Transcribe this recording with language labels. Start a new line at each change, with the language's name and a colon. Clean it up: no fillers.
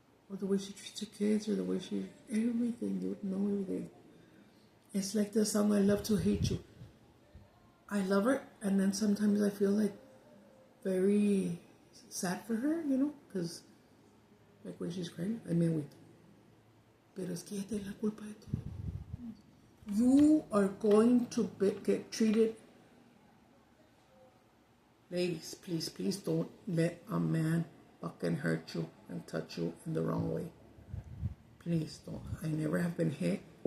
English: Or the way she treats her kids, or the way everything, you know everything. It's like the song, I Love to Hate You. I love her, and then sometimes I feel like very sad for her, because like when she's crying, wait.
Spanish: Pero es que ella tiene la culpa de todo.
English: You are going to get treated. Ladies, please don't let a man fucking hurt you and touch you in the wrong way. Please don't. I never have been hit.